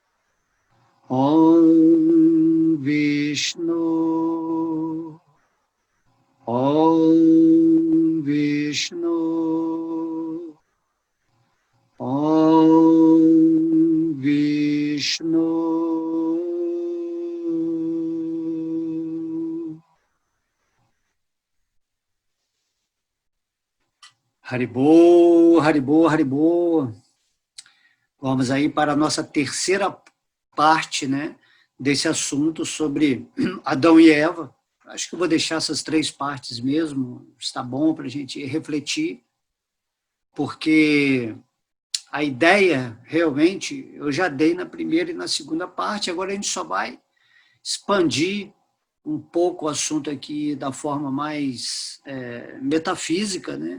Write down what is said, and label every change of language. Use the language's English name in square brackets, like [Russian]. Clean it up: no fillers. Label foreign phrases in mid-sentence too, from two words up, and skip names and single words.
[Sanskrit] Om Vishnu, Om Vishnu, Om Vishnu. Haribô, Haribô, Haribô. [Portuguese] Vamos aí para a nossa terceira parte, né, desse assunto sobre Adão e Eva. Acho que eu vou deixar essas três partes mesmo, está bom para a gente refletir, porque a ideia, realmente, eu já dei na primeira e na segunda parte, agora a gente só vai expandir um pouco o assunto aqui da forma mais metafísica, né?